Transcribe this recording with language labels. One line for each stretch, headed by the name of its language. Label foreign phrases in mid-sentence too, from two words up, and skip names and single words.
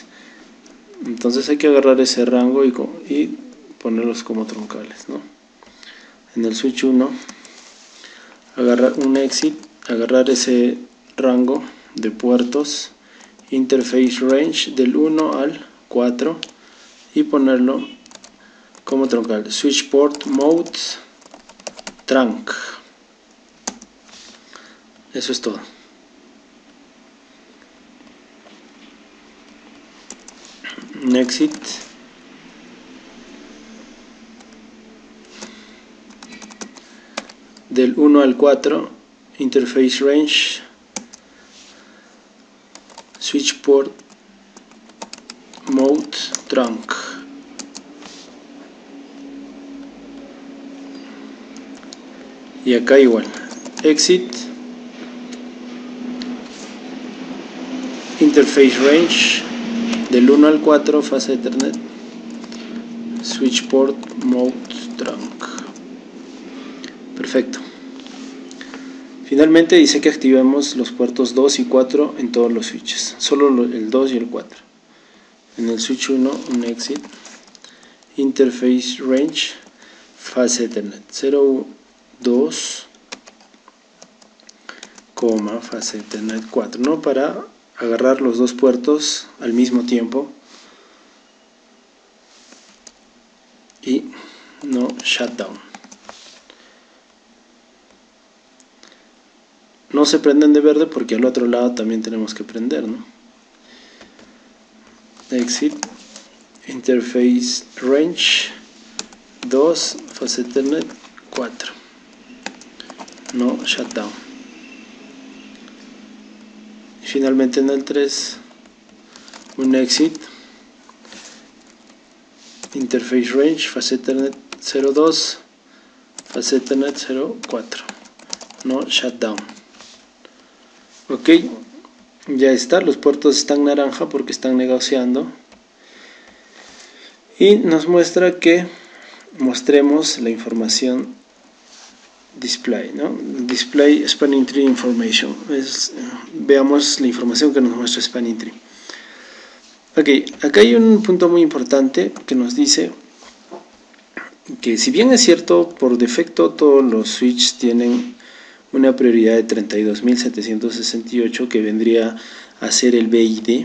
Spanish: Entonces hay que agarrar ese rango y ponerlos como troncales, ¿no? En el switch 1, agarrar un exit, agarrar ese rango de puertos,
English: interface range
Spanish: del 1 al 4 y ponerlo como troncal.
English: Switch port mode trunk.
Spanish: Eso es todo. Un exit, del 1 al 4,
English: interface range, switch port mode trunk.
Spanish: Y acá igual,
English: exit, interface range,
Spanish: del 1 al 4,
English: fase Ethernet, switch port mode trunk.
Spanish: Perfecto. Finalmente dice que activemos los puertos 2 y 4 en todos los switches, solo el 2 y el 4. En el switch 1, un exit,
English: interface range, fase Ethernet
Spanish: 0, 2,
English: fase Ethernet
Spanish: 4, ¿no? Para agarrar los dos puertos al mismo tiempo y
English: no shutdown.
Spanish: No se prenden de verde porque al otro lado también tenemos que prender, ¿no?
English: Exit, interface range 2, fase Ethernet 4, no shutdown.
Spanish: Y finalmente en el 3, un exit,
English: interface range, fase Ethernet
Spanish: 02,
English: fase Ethernet
Spanish: 04,
English: no shutdown.
Spanish: Ok, ya está, los puertos están naranja porque están negociando y nos muestra que mostremos la información display, ¿no?
English: Display spanning tree information.
Spanish: Veamos la información que nos muestra
English: spanning tree.
Spanish: Ok, acá hay un punto muy importante que nos dice que si bien es cierto, por defecto todos los switches tienen una prioridad de 32.768 que vendría a ser el BID.